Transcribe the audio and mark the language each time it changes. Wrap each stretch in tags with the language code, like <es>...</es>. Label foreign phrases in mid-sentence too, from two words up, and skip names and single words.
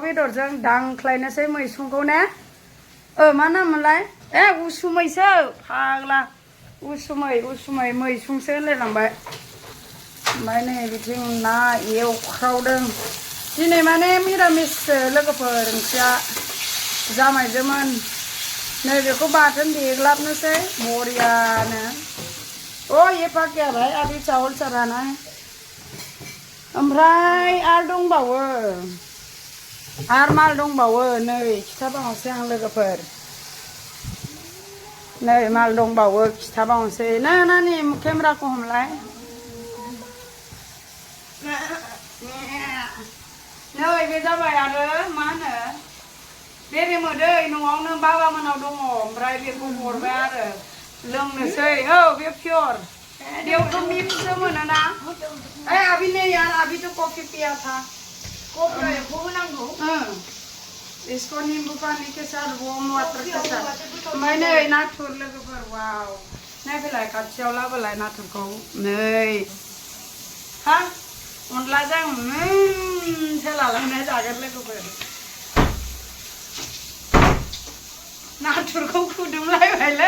<brx>बेदरजों दांख्लायनोसै मैसुंखौ ने मा नाममोनलाय उसुमैसो फाग्ला उसुमै मैसुंसो होनलायलांबाय ओमफ्राय नै बिथिं ना एवख्रावदों दिनै माने मिरामिससो लोगोफोर ओंख्रिया जामाइजोमोन नै बेखौ बाथोन देग्लाबनोसै बरियानो</brx> <hi>ये पक गया भाई अभी चावल चढ़ाना है</hi> <brx>ओमफ्राय आरो दंबावो आरो माल दंबावो नै खिथाबावनोसै आं लोगोफोर नै माल दंबावो खिथाबावनोसै नानि केमेराखौ हमलाय नै बे जाबाय आरो मा होनो बेरे मोदै न'आवनो बाबामोनाव दङ ओमफ्राय बेखौ हरबाय आरो लोंनोसै बे पियर बेयावथ' मिक्ससो मोनोना</brx> <hi>अभी नहीं यार अभी तो कॉफी पिया था इसको नींबू पानी के साथ</hi> <brx>वार्म वाटर के साथ ओमफ्राय नै नाथुर लोगोफोर वाव नायफैलाय खाथियाव लाबोलाय नाथुरखौ नै हा अनलाजों सोलालांनाय जागोन लोगोफोर नाथुरखौ खुदुमलायबायलै</brx>